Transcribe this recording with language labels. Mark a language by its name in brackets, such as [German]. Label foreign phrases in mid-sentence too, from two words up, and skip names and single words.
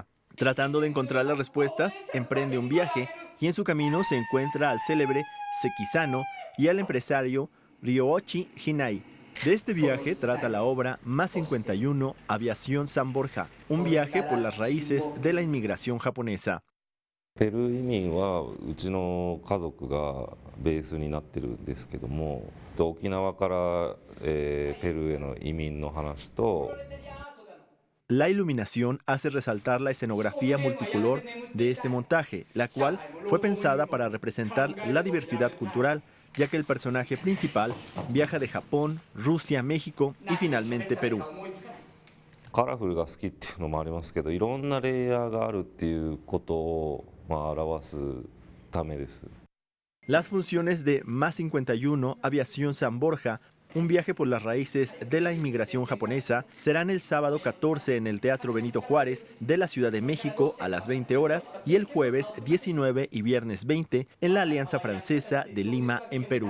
[Spanish] Tratando de encontrar las respuestas, emprende un viaje y en su camino se encuentra al célebre Sekizano y al empresario Ryoichi Hinai. De este viaje trata la obra Más 51, Aviación San Borja, un viaje por las raíces de la inmigración japonesa. [Japanese] ペルー移民はうちの家族がベースになってるんですけども、沖縄から、ペルーへの移民の話と [Spanish] La iluminación hace resaltar la escenografía multicolor de este montaje, la cual fue pensada para representar la diversidad cultural, ya que el personaje principal viaja de Japón, Rusia, México y finalmente Perú. [Japanese] カラフルが好きっていうのもありますけど、いろんなレイヤーがあるっていうことを表すためです。 [Spanish] Las funciones de Más 51, Aviación San Borja, un viaje por las raíces de la inmigración japonesa, serán el sábado 14 en el Teatro Benito Juárez de la Ciudad de México a las 20 horas y el jueves 19 y viernes 20 en la Alianza Francesa de Lima, en Perú.